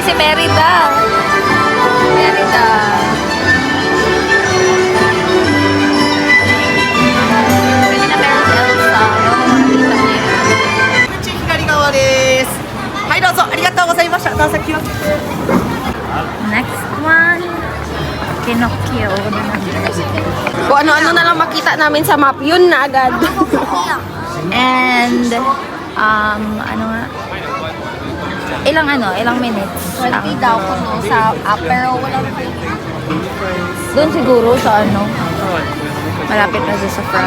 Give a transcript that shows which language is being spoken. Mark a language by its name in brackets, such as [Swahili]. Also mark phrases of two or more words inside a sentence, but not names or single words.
[Filipino] Merida. Merida. Pwede na meron si Elsa. Nakita niya yun. [Japanese] 光川です。はい、どうぞありがとうございました。どうぞ気をつけて。 [English] Next one. [Filipino] Pinocchio na naman. Kung ano-ano na lang makita namin sa map, yun na agad. And, ano nga? Ilang minutes? 20 daw ko no, sa pero wala na kayo. Doon siguro sa ano. Malapit na sa front.